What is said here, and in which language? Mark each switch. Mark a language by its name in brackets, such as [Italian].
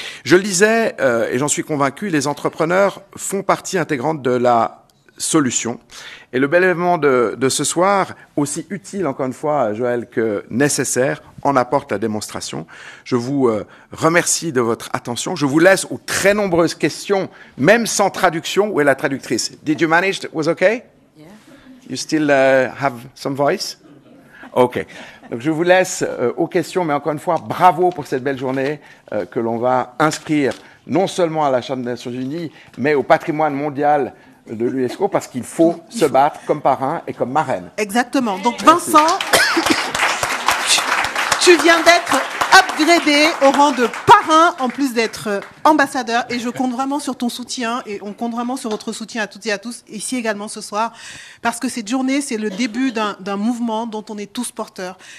[French] Je le disais, et j'en suis convaincu, les entrepreneurs font partie intégrante de la solution. Et le bel événement de ce soir, aussi utile encore une fois, Joël, que nécessaire, en apporte la démonstration. Je vous remercie de votre attention. Je vous laisse aux très nombreuses questions, même sans traduction. Où est la traductrice? [English] Did you manage? It was okay? Yeah. You still have some voice? Okay. [French] Donc je vous laisse aux questions, mais encore une fois, bravo pour cette belle journée que l'on va inscrire non seulement à la Charte des Nations Unies, mais au patrimoine mondial de l'UNESCO, parce qu'il faut se battre comme parrain et comme marraine. Exactement. Donc Vincent, tu viens d'être upgradé au rang de parrain, en plus d'être ambassadeur, et je compte vraiment sur ton soutien, et on compte vraiment sur votre soutien à toutes et à tous, ici également ce soir, parce que cette journée, c'est le début d'un mouvement dont on est tous porteurs.